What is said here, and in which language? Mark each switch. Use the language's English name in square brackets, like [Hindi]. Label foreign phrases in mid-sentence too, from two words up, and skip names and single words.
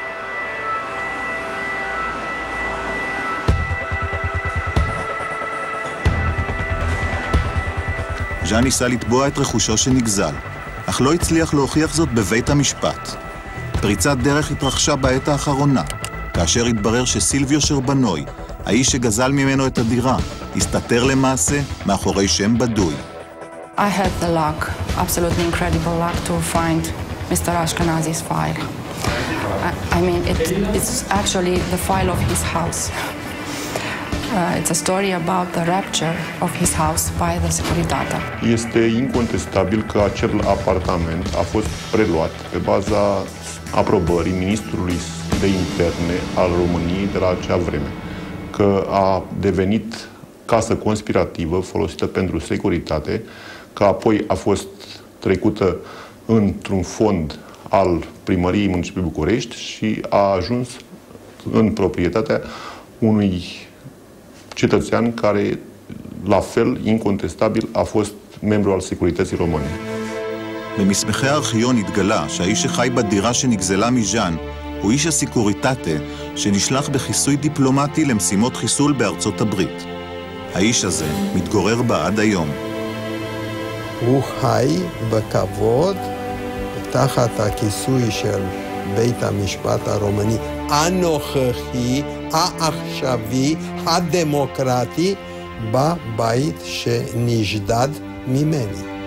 [Hebrew] ז'אן ניסה לתבוע את רכושו שנגזל, אך לא הצליח להוכיח זאת בבית המשפט. פריצת דרך התרחשה בעת האחרונה, כאשר התברר שסילביו שרבנוי, האיש שגזל ממנו את הדירה, הסתתר למעשה מאחורי שם בדוי. [English] I had the luck, absolutely incredible luck, to find Mr. Ashkenazi's file. I mean, it's actually the file of his house. It's a story about the rapture of his house by the Securitate. [Romanian] Este incontestabil că acel apartament a fost preluat pe baza aprobării ministrului de interne al României de la acea vreme, că a devenit casă conspirativă folosită pentru securitate, că apoi a fost trecută într-un fond al Primăriei Municipiului București și a ajuns în proprietatea unui cetățean care, la fel, incontestabil, a fost membru al securității române. [Hebrew] במסמכי הארכיון התגלה שהאיש שחי בדירה שנגזלה מז'אן הוא איש הסקוריטטה שנשלח בחיסוי דיפלומטי למשימות חיסול בארצות הברית. האיש הזה מתגורר בה עד היום. הוא חי בכבוד תחת הכיסוי של בית המשפט הרומני הנוכחי, העכשווי, הדמוקרטי, בבית שנשדד ממני.